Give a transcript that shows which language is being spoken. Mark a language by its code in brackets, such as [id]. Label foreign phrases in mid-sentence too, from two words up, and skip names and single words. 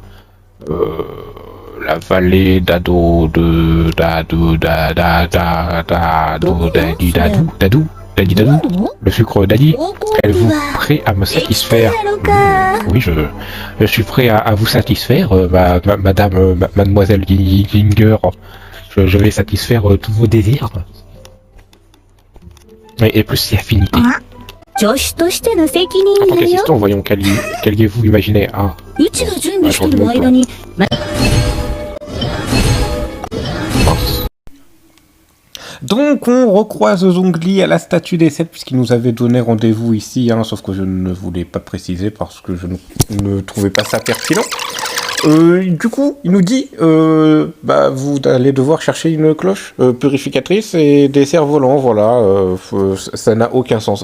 [fr] La vallée d'Ado, Dadou, le sucre d'Adi. Êtes-vous prêt à me satisfaire? Oui, je suis prêt à vous satisfaire, mademoiselle Ginger. Je vais satisfaire tous vos désirs. Et plus si affinité. [ja] 助手としての責 [fr] En [ja] 任 [fr] tant [ja] だよ。 [fr] qu'assistant, voyons qu'alliez-vous imaginer? Ah, [ja] うちが準備してる間に、 [fr] Donc on recroise Zhongli à la statue des 7 puisqu'il nous avait donné rendez-vous ici, hein, sauf que je ne voulais pas préciser parce que je ne trouvais pas ça pertinent. Du coup, il nous dit, vous allez devoir chercher une cloche purificatrice et des cerfs-volants, voilà, ça n'a aucun sens.